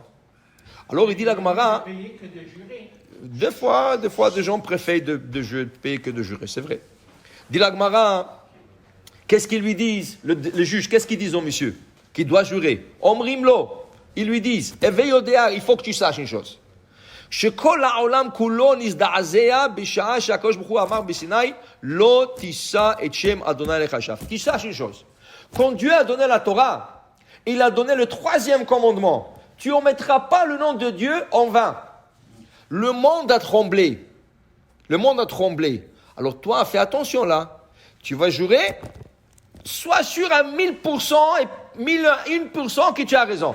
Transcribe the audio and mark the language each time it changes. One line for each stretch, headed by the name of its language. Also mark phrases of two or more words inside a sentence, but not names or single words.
French: Alors, il dit la Gemara, des fois, des gens préfèrent de payer que de jurer, c'est vrai. Dit la Gemara, qu'est-ce qu'ils lui disent, le juge, qu'est-ce qu'ils disent au monsieur qui doit jurer? Omrimlo, ils lui disent, il faut que tu saches une chose.
Hebrew: שכל העולם כולו נזדעזע בשעה שהקדוש ברוך הוא אמר בסיני לא תישא את שם אדוני לשווא.
French: Tu saches une chose. Quand Dieu a donné la Torah, il a donné le 3e commandement. Tu ne mettras pas le nom de Dieu en vain. Le monde a tremblé. Alors toi, fais attention là. Tu vas jurer, sois sûr à 1000% et 1001% que tu as raison.